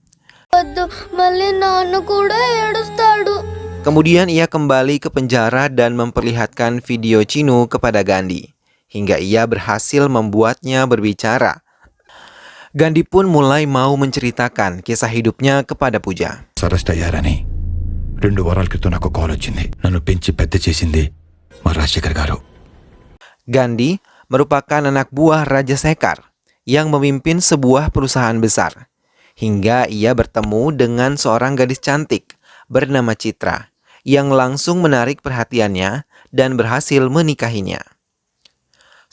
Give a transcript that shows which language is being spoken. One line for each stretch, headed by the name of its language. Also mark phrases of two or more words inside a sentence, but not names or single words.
Indonesian: Kemudian ia kembali ke penjara dan memperlihatkan video Chinu kepada Gandhi, hingga ia berhasil membuatnya berbicara. Gandhi pun mulai mau menceritakan kisah hidupnya kepada Pooja.
Telugu: సరస్టయ్యారని 2 వారాల క్రితం నాకు కాల్ వచ్చింది. నన్ను పెంచి పెద్ద చేసింది మా రాజశేఖర్ గారు.
Indonesian: Gandhi merupakan anak buah Raja Sekar yang memimpin sebuah perusahaan besar, hingga ia bertemu dengan seorang gadis cantik bernama Citra yang langsung menarik perhatiannya dan berhasil menikahinya.